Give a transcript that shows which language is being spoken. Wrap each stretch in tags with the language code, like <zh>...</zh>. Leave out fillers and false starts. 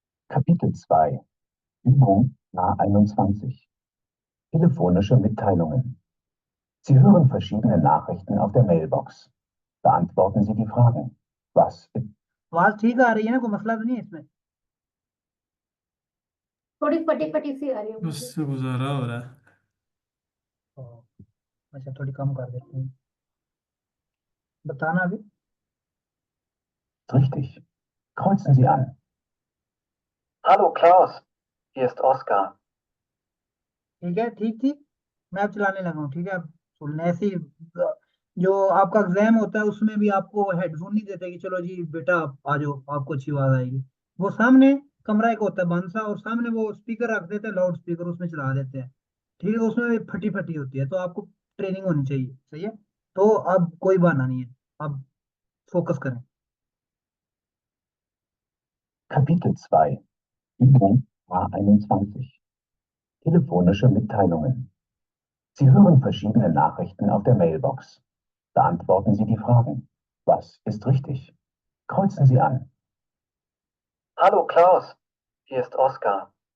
<de>Kapitel 2 Übung A21 Telefonische Mitteilungen. Sie hören verschiedene Nachrichten auf der Mailbox. Beantworten Sie die Fragen. Was</de> <hi>आवाज ठीक आ रही है ना, कोई मसला तो नहीं है इसमें? थोड़ी फटी फटी सी आ रही है मुझे। उससे गुजारा हो रहा है। अच्छा थोड़ी कम कर देते हैं, बताना अभी।</hi> <de>Richtig. Kreuzen Sie an. Hallo Klaus, hier ist Oskar.</de> <hi>ठीक है, ठीक थी, मैं अब चलाने लगा हूँ, ठीक है। अब सुनने ऐसे ही जो आपका एग्जाम होता है उसमें भी आपको हेडफोन नहीं देते कि चलो जी बेटा आप आ जाओ आपको अच्छी आवाज आएगी, वो सामने कमरा एक होता है बंद सा, और सामने वो स्पीकर रख देते हैं, लाउड स्पीकर उसमें चला देते हैं, ठीक है, उसमें भी फटी फटी होती है, तो आपको ट्रेनिंग होनी चाहिए, सही है। तो अब कोई बहाना नहीं है, अब फोकस करें।</hi> <de>Kapitel 2 Übung A21 Telefonische Mitteilungen. Sie hören verschiedene Nachrichten auf der Mailbox. Beantworten Sie die Fragen. Was ist richtig? Kreuzen Sie an. Hallo Klaus, hier ist Oskar.</de>